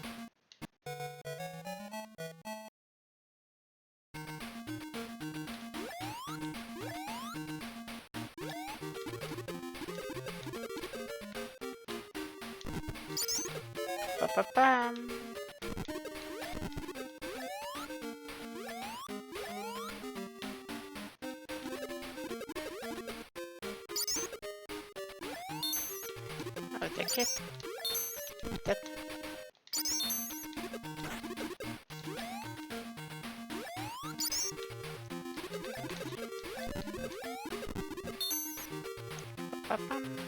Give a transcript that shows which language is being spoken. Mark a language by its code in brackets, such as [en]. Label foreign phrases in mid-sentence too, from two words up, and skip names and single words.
[en] Ba-ba-bam. I'll take it. That. Ba-bam.